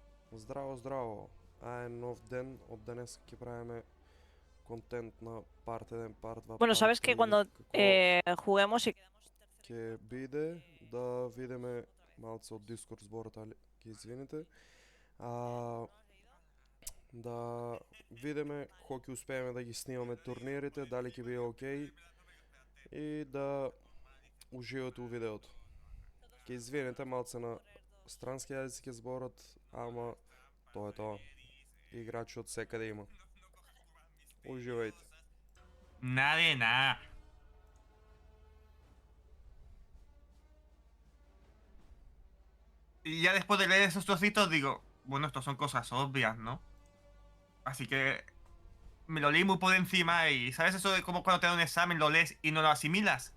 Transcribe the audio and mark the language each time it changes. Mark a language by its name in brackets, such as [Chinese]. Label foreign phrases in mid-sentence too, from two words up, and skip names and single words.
[Macedonian] Здраво, здраво! А е нов ден, от днес ќе правиме контент на Part 1, Part 2, [Spanish] Bueno, Part sabes que 3, cuando [Macedonian] како [Spanish] juguemos y quedamos terceros. [Macedonian] ќе биде да видиме малце од Discord зборот, али ќе извините. А, да видиме кога ќе успееме да ги снимаме турнирите, дали ќе биде окей и да уживате у видеото. Ќе извините малце на странски јазици ќе зборат, ама тоа е тоа. Играчи од секаде има. Уживајте. [Spanish] Nada de nada. Y ya después de leer esos trocitos digo, bueno, estos son cosas obvias, ¿no? Así que me lo leí muy por encima y ¿sabes eso de cómo cuando te dan un examen lo lees y no lo asimilas?